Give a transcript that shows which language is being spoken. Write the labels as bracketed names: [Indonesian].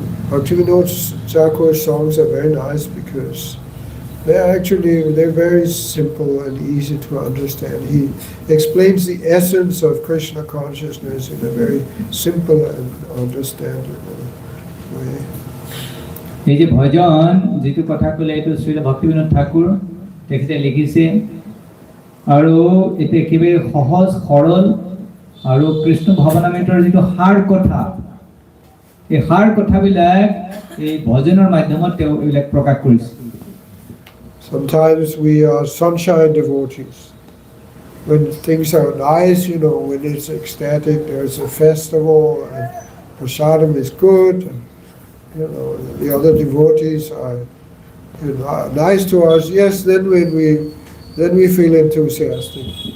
[English] Bhaktivinoda Thakur's songs are very nice because they're very simple and easy to understand. He explains the essence of Krishna consciousness in a very simple and understandable way. [Assamese] এই যে ভজন যেটো কথা কলে এইটো শ্রী ভক্তিবিনোদ ঠাকুর তেখেতে লিখিছে আৰু এতে একেবাৰে সহজ সৰল আৰু কৃষ্ণ ভাৱনামৃতৰ যেটো সাৰ কথা এই সাৰ কথাবিলাক এই ভজনৰ মাধ্যমত তেওঁ এইবিলাক প্ৰকাশ কৰিছে [English] Sometimes we are sunshine devotees. When things are nice, when it's ecstatic, there's a festival, and prasadam is good, and, the other devotees are nice to us. Yes, then we feel enthusiastic.